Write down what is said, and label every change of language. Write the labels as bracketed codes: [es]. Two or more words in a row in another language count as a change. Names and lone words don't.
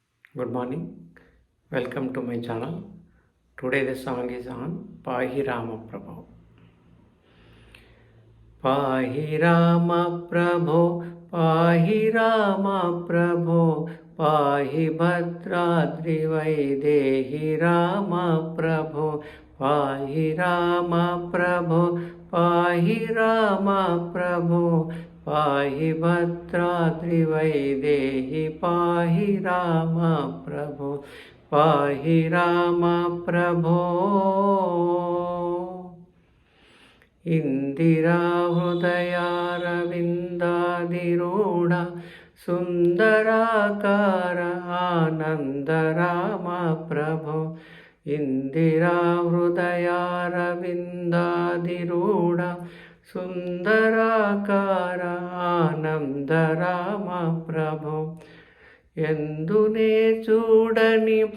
[en] Good morning. Welcome to my channel. Today the song is on Pahi Rama Prabhu. [te] పాహి రామ ప్రభో, పాహి రామ ప్రభో, పాహి భద్రాద్రి వైదేహి రామ ప్రభో, పాహి రామ ప్రభో, పాహి రామ ప్రభో, పాహి భద్రాద్రి వైదేహి, పాహి రామ ప్రభో, పాహి రామ ప్రభో. ఇందిరా హృదయారవిందాదిరూఢ సుందరాకార ఆనందరామ ప్రభో ఇందిరా హృదయారవిందాదిరూఢ సుందరాకార ఆనందరామ ప్రభో ఎందునే చూడని